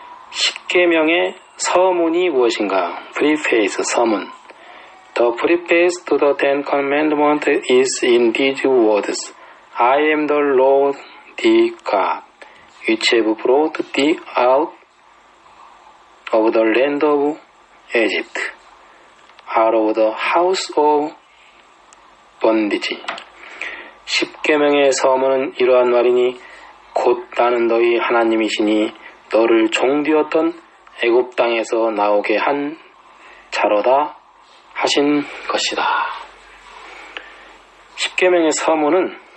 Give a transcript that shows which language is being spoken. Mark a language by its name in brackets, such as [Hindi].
[Korean] 십계명의 서문이 무엇인가? Preface, 서문. [English] The preface to the Ten Commandments is in these words. I am the Lord thy God, which have brought thee out of the land of Egypt, out of the house of bondage. [Korean] 십계명의 서문은 이러한 말이니 곧 나는 너희 하나님이시니 너를 종되었던 애굽 땅에서 나오게 한 자로다 하신 것이다. 십계명의 서문은